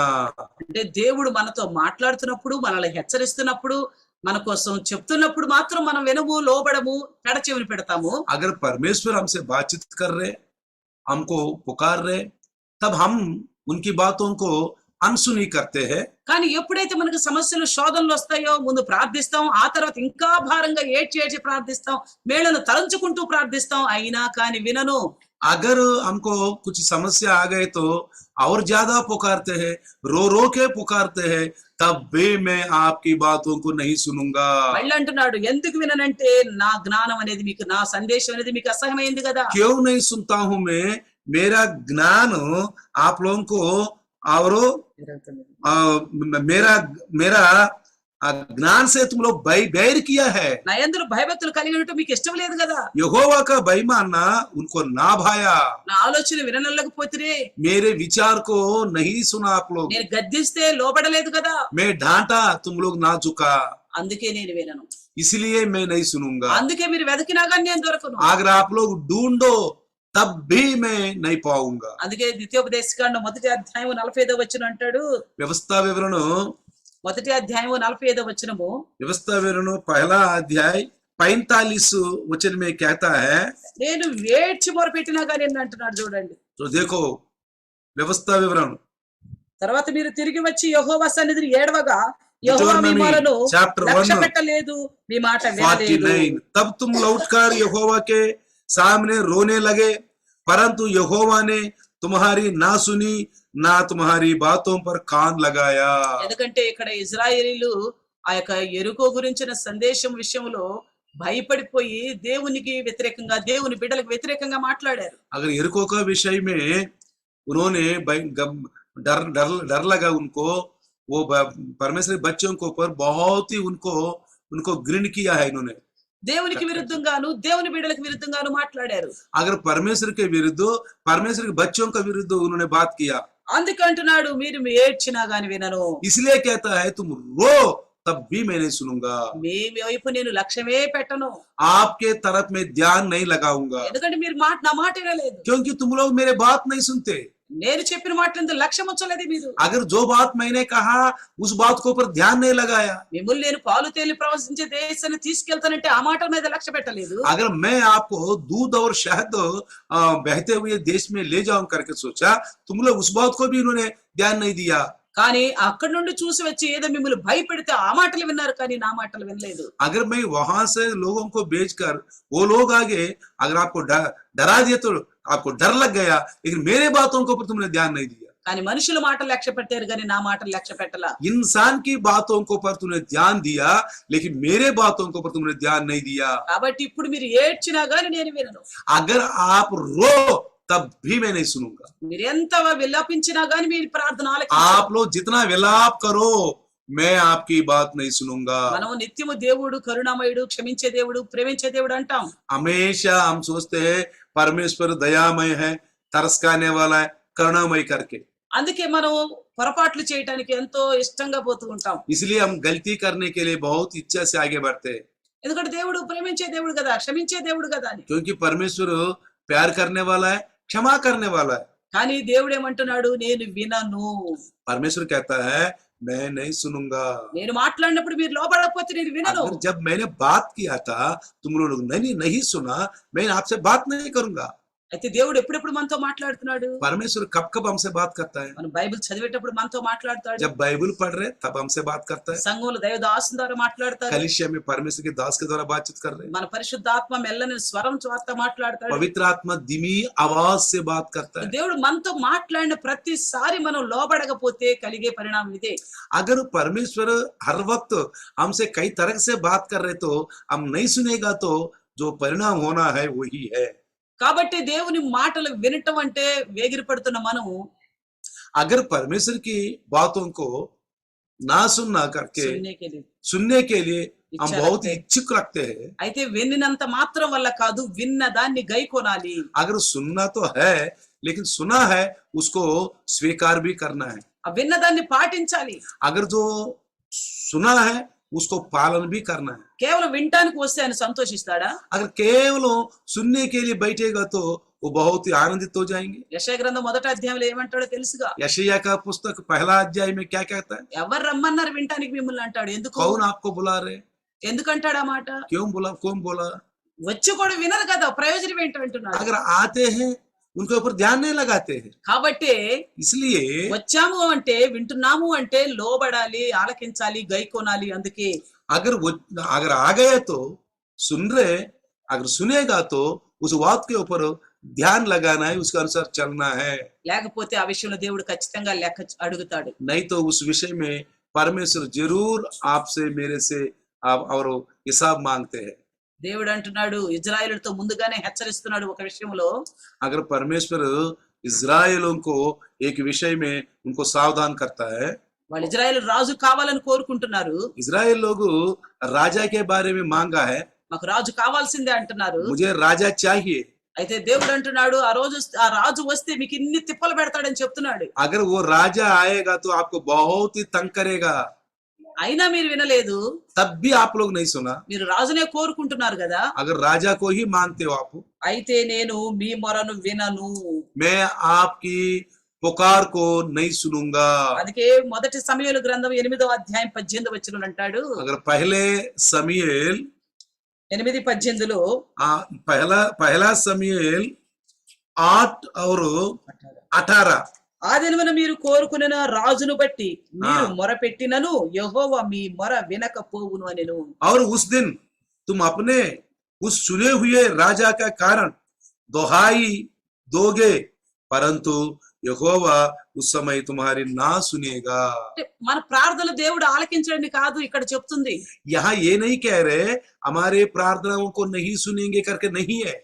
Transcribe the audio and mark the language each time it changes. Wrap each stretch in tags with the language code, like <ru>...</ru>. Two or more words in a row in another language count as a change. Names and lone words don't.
<te>అంటే దేవుడు మనతో మాట్లాడుతున్నప్పుడు మనల్ని హెచ్చరిస్తున్నప్పుడు మన కోసం చెప్తున్నప్పుడు మాత్రం మనం వినము లోబడము పెడచెవిని పెడతాము.</te> <hi>अगर परमेश्वर हमसे बातचीत कर रहे हमको पुकार रहे तब हम उनकी बातों को अनसुनी करते हैं।</hi> <te>కానీ ఎప్పుడైతే మనకు సమస్యలు శోధనలు వస్తాయో ముందు ప్రార్థిస్తాం, ఆ తర్వాత ఇంకా భారంగా ఏడ్చి ప్రార్థిస్తాం, మేళ్ళను తలంచుకుంటూ ప్రార్థిస్తాం, అయినా కానీ వినను.</te> <hi>अगर हमको कुछ समस्या आ गए तो और ज्यादा पुकारते हैं, रो के पुकारते हैं, तब भी मैं आपकी बातों को नहीं सुनूंगा।</hi> <te>మళ్ళీ అంటున్నాడు ఎందుకు విననంటే నా జ్ఞానం అనేది మీకు, నా సందేశం అనేది మీకు అసహ్యమైంది కదా.</te> <hi>क्यों नहीं सुनता हूं मैं, मेरा ज्ञान आप लोगों को और मेरा ज्ञान से तुम लोग बैर किया है।</hi> <te>నా యందు భయభక్తులు కలిగి ఉండటం మీకు ఇష్టం లేదు కదా.</te> <hi>यहोवा का भय मानना उनको ना भाया।</hi> <te>నా ఆలోచన విననల్లకపోతే,</te> <hi>मेरे विचार को नहीं सुना आप लोग,</hi> <te>నేను గద్దిస్తే లోబడలేదు కదా,</te> <hi>मैं डांटा तुम लोग ना झुका,</hi> <te>అందుకే నేను వినను,</te> <hi>इसलिए मैं नहीं सुनूंगा।</hi> <te>అందుకే మీరు వెతికినా కానీ నేను దొరకను.</te> <hi>अगर आप लोग ढूंढो तब भी मैं नहीं पाऊंगा।</hi> <te>అందుకే ద్వితీయోపదేశకాండం 1వ అధ్యాయం 45వ వచనం అంటాడు.</te> <hi>व्यवस्था विवरण</hi> <te>1వ అధ్యాయం 45వ వచనము,</te> <hi>व्यवस्था विवरण पहला अध्याय 45 वचन में कहता है,</hi> <te>నేను వేడ్చి మొరపెట్టినా కానీ అంటున్నాడు చూడండి.</te> <hi>तो देखो व्यवस्था विवरण</hi> <te>తర్వాత మీరు తిరిగి వచ్చి యెహోవా సన్నిధిని ఏడవగా యెహోవా మిమ్మల్ని</te> <hi>चैप्टर 1</hi> <te>లక్ష్య పెట్టలేదు, మీ మాట వినలేదు.</te> <hi>49 तब तुम लौटकर यहोवा के सामने रोने लगे परंतु यहोवा ने तुम्हारी ना सुनी ना तुम्हारी बातों पर कान लगाया।</hi> <te>ఎందుకంటే ఇక్కడ ఇజ్రాయేలీలు ఆ యొక్క యెరికో గురించిన సందేశం విషయంలో భయపడిపోయి దేవునికి వ్యతిరేకంగా, దేవుని బిడ్డలకు వ్యతిరేకంగా మాట్లాడారు.</te> <hi>अगर यरीको का विषय में उन्होंने डर लगा उनको, वो परमेश्वर बच्चों के ऊपर बहुत ही उनको घृण किया है इन्होंने।</hi> <te>దేవునికి విరుద్ధంగాను దేవుని బిడ్డలకు విరుద్ధంగాను మాట్లాడారు.</te> <hi>अगर परमेश्वर के विरुद्ध, परमेश्वर के बच्चों के विरुद्ध उन्होंने बात किया,</hi> <te>అందుకే అంటున్నాడు మీరు ఏడ్చినా గాని వినను.</te> <hi>इसलिए कहता है तुम रो तब भी मैं नहीं सुनूंगा,</hi> <te>మీ వైపు నేను లక్ష్యమే పెట్టను,</te> <hi>आपके तरफ में ध्यान नहीं लगाऊंगा,</hi> <te>ఎందుకంటే మీరు నా మాట వినలేదు,</te> <hi>क्योंकि तुम लोग मेरे बात नहीं सुनते।</hi> <te>నేను చెప్పిన మాటలందు లక్ష్యం ఉంచలేదు మీరు.</te> <hi>अगर जो बात मैंने कहा उस बात को ऊपर ध्यान नहीं लगाया,</hi> <te>మిమ్మల్ని నేను పాలు తేలి ప్రవహించే దేశాన్ని తీసుకెళ్తానంటే ఆ మాటల మీద లక్ష్య పెట్టలేదు.</te> <hi>अगर मैं आपको दूध और शहद बहते हुए देश में ले जाऊं करके सोचा, तुम लोग उस बात को भी इन्होंने ध्यान नहीं दिया।</hi> <te>కానీ అక్కడి నుండి చూసి వచ్చి ఏదో మిమ్మల్ని భయపెడితే ఆ మాటలు విన్నారు కానీ నా మాటలు వినలేదు.</te> <hi>अगर मैं वहां से लोगों को भेजकर वो लोग आगे अगर आपको डरा दिए तो आपको डर लग गया, लेकिन मेरे बातों के ऊपर तुमने ध्यान नहीं दिया।</hi> <te>కానీ మనుషుల మాటలు లక్ష్య పెట్టారు కానీ నా మాటలు లక్ష్య పెట్టలా.</te> <hi>इंसान की बातों के ऊपर तुमने ध्यान दिया लेकिन मेरे बातों के ऊपर तुमने ध्यान नहीं दिया।</hi> <te>కాబట్టి ఇప్పుడు మీరు ఏడ్చినా గాని నేను వినను.</te> <hi>अगर आप रो तब भी मैं नहीं सुनूंगा।</hi> <te>మీరు ఎంత విలపించినా గాని మీ ప్రార్థన</te> <hi>आप</hi> <te>ఆలకించరు.</te> <hi>लोग जितना विलाप करो मैं आपकी बात नहीं सुनूंगा।</hi> <te>మనము నిత్యము దేవుడు కరుణామయుడు, క్షమించే దేవుడు, ప్రేమించే దేవుడు అంటాం.</te> <hi>हमेशा हम सोचते हैं परमेश्वर दयामय है, तरस खाने वाला है, करुणामय करके।</hi> <te>అందుకే మనం పొరపాట్లు చేయటానికి ఎంతో ఇష్టంగా పోతూ ఉంటాం.</te> <hi>इसलिए हम गलती करने के लिए बहुत इच्छा से आगे बढ़ते हैं,</hi> <te>ఎందుకంటే దేవుడు ప్రేమించే దేవుడు కదా, క్షమించే దేవుడు కదా అని.</te> <hi>क्योंकि परमेश्वर प्यार करने वाला है, क्षमा करने वाला है।</hi> <te>కానీ దేవుడు ఏమంటున్నాడు, నేను వినను.</te> <hi>परमेश्वर कहता है मैं नहीं सुनूंगा।</hi> <te>నేను మాట్లాడినప్పుడు మీరు లోబడకపోతే నేను వినను.</te> <hi>अगर जब मैंने बात किया था तुम लोग नहीं सुना, मैं आपसे बात नहीं करूंगा।</hi> <te>అయితే దేవుడు ఎప్పుడెప్పుడు మనతో మాట్లాడుతున్నాడు?</te> <hi>परमेश्वर कब कब हमसे बात करता है?</hi> <te>మనం బైబిల్ చదివేటప్పుడు మనతో మాట్లాడతాడు.</te> <hi>जब बाइबल पढ़ रहे तब हमसे बात करता है।</hi> <te>సంఘంలో దైవ దాసుల ద్వారా మాట్లాడతాడు.</te> <hi>कलीसिया में परमेश्वर के दास के द्वारा बातचीत कर रहे हैं।</hi> <te>మన పరిశుద్ధాత్మ మెల్లని స్వరం ద్వారా మాట్లాడతాడు.</te> <hi>पवित्र आत्मा धीमी आवाज से बात करता है।</hi> <te>దేవుడు మనతో మాట్లాడిన ప్రతిసారి మనం లోబడకపోతే కలిగే పరిణామం ఇదే.</te> <hi>अगर परमेश्वर हर वक्त हमसे कई तरह से बात कर रहे तो हम नहीं सुनेगा तो जो परिणाम होना है वही है।</hi> <te>కాబట్టి దేవుని మాటలు వినటం అంటే వేగిరపడుతున్న మనము</te> <hi>अगर परमेश्वर की बातों को ना सुनना करके</hi> <te>సున్నేకెళ్ళి.</te> <hi>सुनने के लिए हम इच्छा बहुत रखते हैं। इच्छुक रखते हैं।</hi> <te>అయితే విన్నినంత మాత్రం వల్ల కాదు, విన్న దాన్ని గైకొనాలి.</te> <hi>अगर सुनना तो है लेकिन सुना है उसको स्वीकार भी करना है।</hi> <te>ఆ విన్న దాన్ని పాటించాలి.</te> <hi>अगर जो सुना है उसको पालन भी करना है।</hi> <te>కేవలం వినటానికి వస్తే ఆయన సంతోషిస్తాడా?</te> <hi>अगर केवल सुनने के लिए बैठेगा तो वो बहुत ही आनंदित हो जाएंगे।</hi> <te>యెషయా గ్రంథం 1వ అధ్యాయంలో ఏమంటాడో తెలుసుగా.</te> <hi>यशायाह का पुस्तक पहला अध्याय में क्या कहता है?</hi> <te>ఎవరు రమ్మన్నారు వినటానికి మిమ్మల్ని అంటాడు. ఎందుకు?</te> <hi>कौन आपको बुला रहे?</hi> <te>ఎందుకంటాడు ఆ మాట?</te> <hi>क्यों बुला? कौन बोला?</hi> <te>వచ్చి కూడా వినరు కదా, ప్రయోజనం ఏంటో అంటున్నాడు.</te> <hi>अगर आते हैं उनके ऊपर ध्यान नहीं लगाते हैं।</hi> <te>కాబట్టి</te> <hi>इसलिए</hi> <te>వచ్చాము అంటే, వింటున్నాము అంటే లోబడాలి, ఆలకించాలి, గైకొనాలి. అందుకే</te> <hi>अगर आ गए तो सुन रहे, अगर सुनेगा तो उस बात के ऊपर ध्यान लगाना है, उसके अनुसार चलना है।</hi> <te>లేకపోతే ఆ విషయంలో దేవుడు ఖచ్చితంగా లెక్క అడుగుతాడు.</te> <hi>नहीं तो उस विषय में परमेश्वर जरूर आपसे मेरे से आप और हिसाब मांगते हैं।</hi> <te>దేవుడు అంటున్నాడు, ఇజ్రాయేలుతో ముందుగానే హెచ్చరిస్తున్నాడు ఒక విషయంలో.</te> <hi>अगर परमेश्वर इज़राइलों को एक विषय में उनको सावधान करता है।</hi> <te>వాళ్ళు ఇజ్రాయేలు రాజు కావాలని కోరుకుంటున్నారు.</te> <hi>इज़राइल लोग राजा के बारे में मांगा है,</hi> <te>మాకు రాజు కావాల్సిందే అంటున్నారు.</te> <hi>मुझे राजा चाहिए।</hi> <te>అయితే దేవుడు అంటున్నాడు, ఆ రాజు వస్తే మీకు ఇన్ని తిప్పలు పెడతాడని చెప్తున్నాడు.</te> <hi>अगर वो राजा आएगा तो आपको बहुत ही तंग करेगा।</hi> <te>అయినా మీరు వినలేదు.</te> <hi>तब भी आप लोग नहीं सुना।</hi> <te>మీరు రాజునే కోరుకుంటున్నారు కదా.</te> <hi>अगर राजा को ही मानते हो आप,</hi> <te>అయితే నేను మీ మొరను వినను.</te> <hi>मैं आपकी पुकार को नहीं सुनूंगा।</hi> <te>అందుకే మొదటి సమూయేలు గ్రంథం 8వ అధ్యాయం 18వ వచనంలో అంటాడు.</te> <hi>अगर पहले समूएल</hi> <te>8:18లో</te> <hi>पहला समूएल 8 और 18</hi> <te>ఆ దినమున మీరు కోరుకున్న రాజును బట్టి మీరు మొరపెట్టినను యెహోవా మీ మొర వినకపోవును అనెను.</te> <hi>और उस दिन तुम अपने उस चुने हुए राजा का कारण दोहाई दोगे, परंतु यहोवा उस समय तुम्हारी ना सुनेगा।</hi> <te>మన ప్రార్థనలు దేవుడు ఆలకించడని కాదు ఇక్కడ చెప్తుంది.</te> <hi>यहाँ ये नहीं कह रहे हमारे प्रार्थनाओं को नहीं सुनेंगे करके नहीं है।</hi>